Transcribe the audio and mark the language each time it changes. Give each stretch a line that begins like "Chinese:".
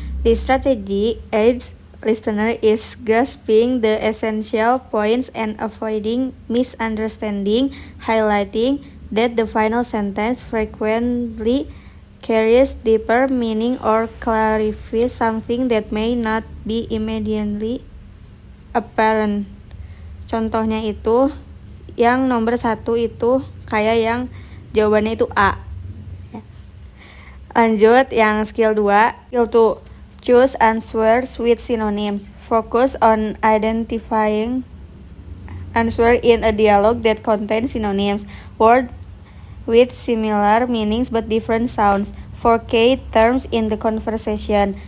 English: This strategy aids listener is grasping the essential points and avoiding misunderstanding, highlighting that the final sentence frequently carries deeper meaning or clarifies something that may not be immediately apparent.
Indonesian: Contohnya itu, yang nomor 1 itu kayak yang jawabannya itu A. Lanjut yang skill 2, skill 2.
English: Choose answers with synonyms. Focus on identifying answer in a dialogue that contains synonyms. Word with similar meanings but different sounds for key terms in the conversation.